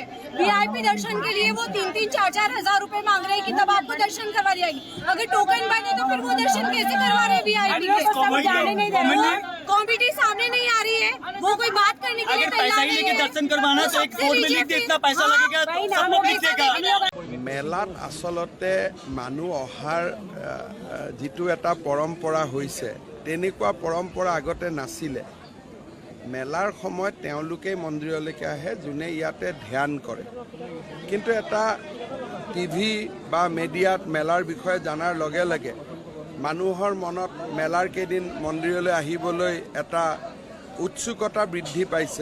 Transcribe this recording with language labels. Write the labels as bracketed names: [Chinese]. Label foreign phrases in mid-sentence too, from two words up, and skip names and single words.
[Hindi] वीआईपी दर्शन के लिए वो 3-3, 4-4 हजार रुपए मांग रहे हैं कि तब आपको दर्शन करवा दिया जाएगी। अगर टोकन बंद है तो फिर वो दर्शन कैसे करवा रहे हैं? [English] VIP committee [Hindi] सामने नहीं आ रही है। वो कोई बात करने के लिए पैसा ही लेके दर्शन करवाना तो एक बोर्ड में लिख दे इतना पैसा लगेगा तो सब लोग लिख देगा। [Assamese] মেলাত আচলতে মানুহ অহাৰ যিটো এটা পৰম্পৰা হৈছে, তেনেকুৱা পৰম্পৰা আগতে নাছিলে। মেলাৰ সময়ত তেওঁলোকে মন্দিৰলৈকে আহে, যোনে ইয়াতে ধ্যান কৰে। কিন্তু এটা টিভি বা মিডিয়াত মেলাৰ বিষয়ে জনাৰ লগে লগে মানুহৰ মনত মেলাৰ কেইদিন মন্দিৰলৈ আহিবলৈ এটা উৎসুকতা বৃদ্ধি পাইছে।